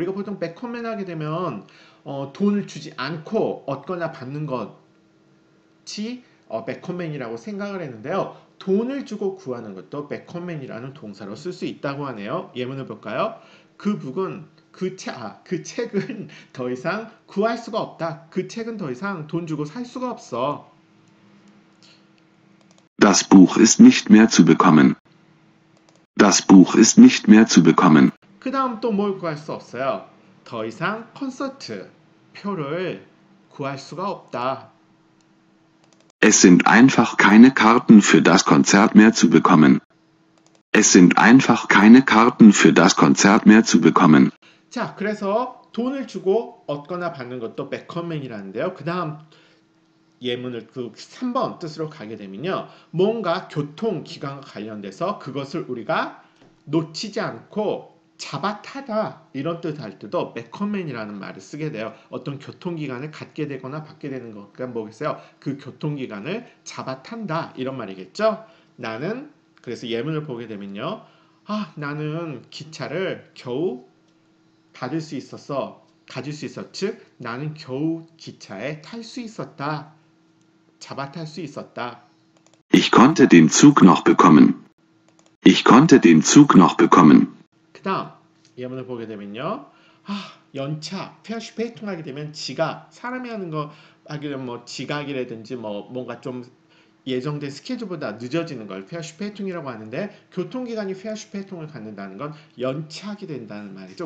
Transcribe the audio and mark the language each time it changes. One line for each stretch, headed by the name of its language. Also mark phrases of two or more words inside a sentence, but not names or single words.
Korean: 우리가 보통 백컴맨 하게 되면 돈을 주지 않고 얻거나 받는 것이 백컴맨이라고 생각을 했는데요. 돈을 주고 구하는 것도 백컴맨이라는 동사로 쓸 수 있다고 하네요. 예문을 볼까요? 그 책은 더 이상 구할 수가 없다. 그 책은 더 이상 돈 주고 살 수가 없어.
German: Das Buch ist nicht mehr zu bekommen. Das Buch ist nicht mehr zu bekommen.
Korean: 그 다음 또 뭘 구할 수 없어요? 더 이상 콘서트 표를 구할 수가 없다.
German: Es sind einfach keine Karten für das Konzert mehr zu bekommen. Es sind einfach keine Karten für das Konzert mehr zu bekommen.
Korean: 자, 그래서 돈을 주고 얻거나 받는 것도 백컴맨이라는데요. 그 다음 예문을 3번 뜻으로 가게 되면요. 뭔가 교통기관과 관련돼서 그것을 우리가 놓치지 않고 잡아타다 이런 뜻 할 때도 백컴맨이라는 말을 쓰게 돼요. 어떤 교통기관을 갖게 되거나 받게 되는 것과 뭐겠어요? 그 교통기관을 잡아탄다 이런 말이겠죠. 그래서 예문을 보게 되면요. 나는 기차를 겨우 가질 수 있었어. 즉 나는 겨우 기차에 탈 수 있었다. 잡아탈 수 있었다.
German: Ich konnte den Zug noch bekommen. Ich konnte den Zug noch bekommen.
Korean: 그 다음 예문을 보게 되면요. 연차, 페어슈페이통 하게 되면 사람이 하는 거 하게 되면 지각이라든지 뭔가 좀 예정된 스케줄보다 늦어지는 걸 페어슈페이통이라고 하는데 교통기관이 페어슈페이통을 갖는다는 건 연착이 된다는 말이죠.